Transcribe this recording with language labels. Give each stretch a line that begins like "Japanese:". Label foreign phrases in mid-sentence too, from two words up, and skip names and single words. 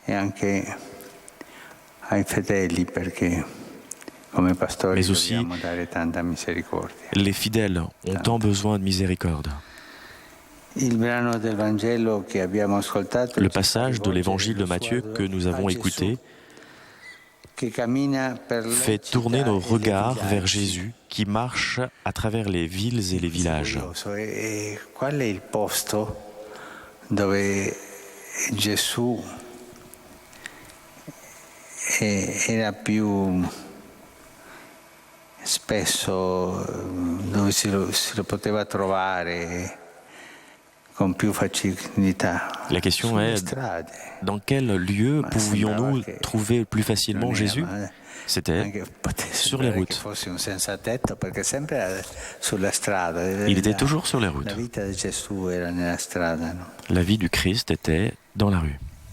French: Mais aussi, les fidèles ont tant besoin de miséricorde. Le passage de l'évangile de Matthieu que nous avons écouté fait tourner nos regards vers Jésus qui marche à travers les villes et les villages.
Italian: Qual è il posto dove Gesù era più spesso, dove si lo poteva trovare con più facilità?
French: La question est, dans quel lieu pouvions-nous trouver plus facilement Jésus? C'était sur les routes. Il était toujours sur les routes. La vie du Christ était dans la rue.